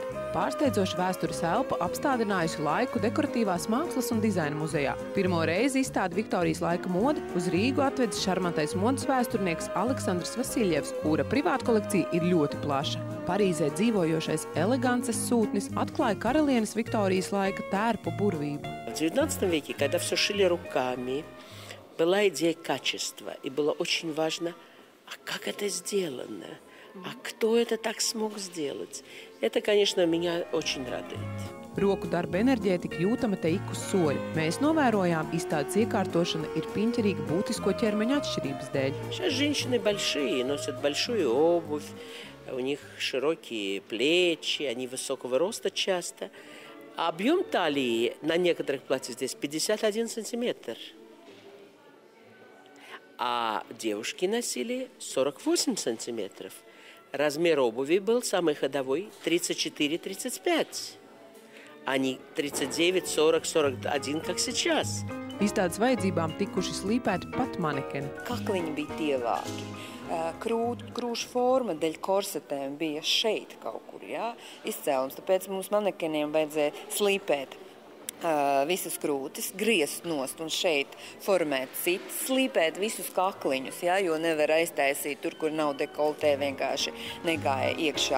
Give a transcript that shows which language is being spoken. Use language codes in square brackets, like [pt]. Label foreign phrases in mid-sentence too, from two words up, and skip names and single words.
[lv] Pārsteidzoša vēstures elpa apstādinājusi laiku dekoratīvās mākslas un dizaina muzejā. Pirmo reizi izstāde Viktorijas laika mode uz Rīgu atvedis šarmantais modes vēsturnieks Aleksandrs Vasiljevs, kura privāta kolekcija ir ļoti plaša. Parīzē dzīvojošais elegances sūtnis atklāja karalienes Viktorijas laika tērpu burvību. [ru] В XIX веке, когда все шили руками, была идея качества, и было очень важно, а как это сделано? А кто это так смог сделать? Это, конечно, меня очень радует. [lv] Roku darba enerģētika jūtama te ik uz soļa. Mēs novērojām, izstādes iekārtošana ir piņķerīga būtisko ķermeņa atšķirības dēļ. [ru] Сейчас женщины большие, носят большую обувь, у них широкие плечи, они высокого роста часто. А объем талии на некоторых платьях здесь 51 сантиметр. А девушки носили 48 сантиметров. Размер обуви был самый ходовой 34-35, а не 39, 40, 41, как сейчас. [lv] Izstādes vajadzībām tikuši slīpēti pat manekeni. Kakliņi bija tievāki, krūšu forma dēļ korsetēm bija šeit kaut kur, izcēlums. Tāpēc mums manekeniem vajadzēja slīpēt visas krūtis, griezt nost un šeit formēt citas, slīpēt visus kakliņus, jo nevar aiztaisīt tur, kur nav dekoltē, vienkārši negāja iekšā.